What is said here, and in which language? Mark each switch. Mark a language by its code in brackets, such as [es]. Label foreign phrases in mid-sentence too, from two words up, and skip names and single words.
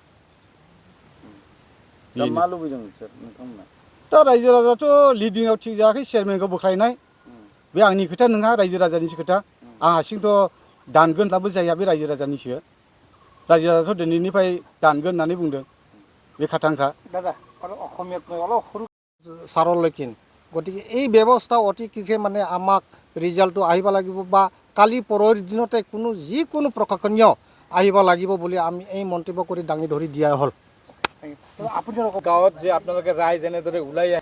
[brx] दा मा लुबैदों बिसोर नोंथांमोना दा रायजो राजाथ' लिडिंआव थिग जायाखै चेयारमेनखौ बोख्लायनाय बे आंनि खोथा नङा रायजो राजानिसो खोथा आं हारसिंथ' दानगोनब्लाबो जाया बे रायजो राजानिसो रायजो राजाथ' दिनैनिफ्राय दानगोन होननानै बुंदों बे खाथांखा [as] দাদা আৰু অসমীয়াত মই অলপ সৰু চাৰলৈকে গতিকে এই ব্যৱস্থা অতি শীঘ্ৰে মানে আমাক ৰিজাল্টটো আহিব লাগিব বা কালি পৰহিৰ দিনতে যিকোনো প্ৰশাসনীয় আহিব লাগিব বুলি আমি এই মন্তব্য কৰি দাঙি ধৰি দিয়া হ'ল আপোনালোকৰ গাঁৱত যে আপোনালোকে ৰাইজ এনেদৰে ওলাই আহে